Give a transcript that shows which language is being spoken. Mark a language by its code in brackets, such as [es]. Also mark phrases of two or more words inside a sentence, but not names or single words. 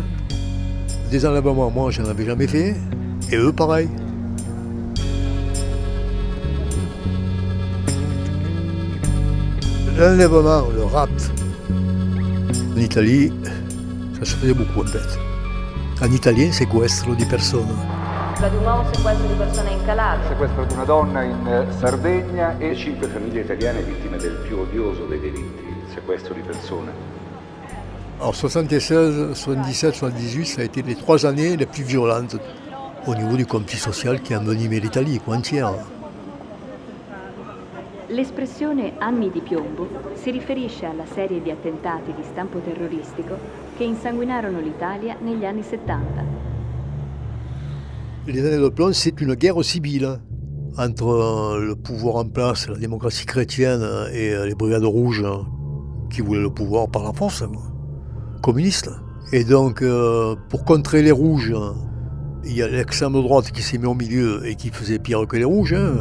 [fr] Des enlèvements, moi, je n'en avais jamais fait. Et eux, pareil. L'enlèvement, le rapt, en Italie, ça se faisait beaucoup en fait. En italien, [it] sequestro di persona. Di un uomo sequestro di persona in Calabria. Sequestro di una donna in Sardegna e 5 famiglie italiane vittime del più odioso dei delitti, il sequestro di persone. [fr] Alors 76, 77, 78, ça a été les 3 années les plus violentes au niveau du conflit social qui a envenimé l'Italie entière. [it] L'espressione anni di piombo si riferisce alla serie di attentati di stampo terroristico che insanguinarono l'Italia negli anni 70. [fr] Les années de plomb, c'est une guerre civile entre le pouvoir en place, la démocratie chrétienne et les brigades rouges qui voulaient le pouvoir par la force, communistes. Et donc, pour contrer les rouges, il y a l'extrême droite qui s'est mis au milieu et qui faisait pire que les rouges.